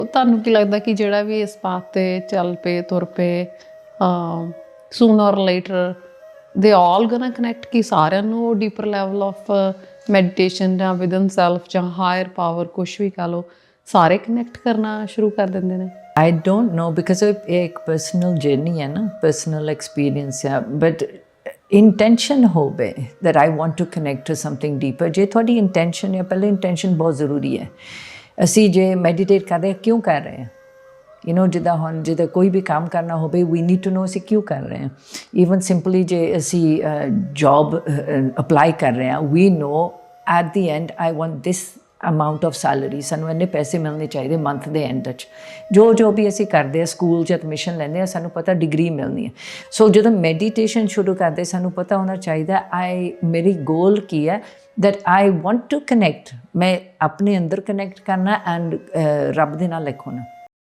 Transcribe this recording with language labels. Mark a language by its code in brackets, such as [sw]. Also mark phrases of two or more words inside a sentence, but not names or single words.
[pa] ਤੁਹਾਨੂੰ ਕੀ ਲੱਗਦਾ ਕਿ ਜਿਹੜਾ ਵੀ ਇਸ ਪਾਥ ਤੇ ਚੱਲ ਪਏ ਤੁਰ ਪਏ [en] sooner or later they all gonna connect, [pa] ਕਿ ਸਾਰਿਆਂ ਨੂੰ [en] deeper level of meditation [pa] ਜਾਂ [en] within self [pa] ਜਾਂ [en] higher power [pa] ਕੁਛ ਵੀ ਕਹ ਲਓ, ਸਾਰੇ ਕਨੈਕਟ ਕਰਨਾ ਸ਼ੁਰੂ ਕਰ ਦਿੰਦੇ ਨੇ? [en] I don't know because [pa] ਇਹ ਇੱਕ [en] personal journey [pa] ਹੈ ਨਾ, [en] personal experience ਹੈ, but intention ਹੋਵੇ that I want to connect to something deeper। [pa] ਜੇ ਤੁਹਾਡੀ ਇੰਟੈਂਸ਼ਨ ਹੈ, ਪਹਿਲੇ ਇੰਟੈਂਸ਼ਨ ਬਹੁਤ ਜ਼ਰੂਰੀ ਹੈ। ਅਸੀਂ ਜੇ ਮੈਡੀਟੇਟ ਕਰਦੇ ਕਿਉਂ ਕਰ ਰਹੇ ਹਾਂ, ਜਿੱਦਾਂ ਹੁਣ ਜਿੱਦਾਂ ਕੋਈ ਵੀ ਕੰਮ ਕਰਨਾ ਹੋਵੇ, [en] we need to know [pa] ਅਸੀਂ ਕਿਉਂ ਕਰ ਰਹੇ ਹਾਂ। [en] even simply [pa] ਜੇ ਅਸੀਂ [en] job apply [pa] ਕਰ ਰਹੇ ਹਾਂ, [en] we know at the end I want this amount of salary, [pa] ਸਾਨੂੰ ਇੰਨੇ ਪੈਸੇ ਮਿਲਣੇ ਚਾਹੀਦੇ ਮੰਥ ਦੇ ਐਂਡ 'ਚ। ਜੋ ਵੀ ਅਸੀਂ ਕਰਦੇ ਹਾਂ, ਸਕੂਲ 'ਚ ਐਡਮਿਸ਼ਨ ਲੈਂਦੇ ਹਾਂ, ਸਾਨੂੰ ਪਤਾ ਡਿਗਰੀ ਮਿਲਣੀ ਹੈ। ਸੋ ਜਦੋਂ ਮੈਡੀਟੇਸ਼ਨ ਸ਼ੁਰੂ ਕਰਦੇ ਸਾਨੂੰ ਪਤਾ ਹੋਣਾ ਚਾਹੀਦਾ ਮੇਰੀ ਗੋਲ ਕੀ ਹੈ, [en] that I want to connect, [pa] ਮੈਂ ਆਪਣੇ ਅੰਦਰ ਕਨੈਕਟ ਕਰਨਾ ਐਂਡ ਰੱਬ ਦੇ ਨਾਲ ਇੱਕ ਹੋਣਾ।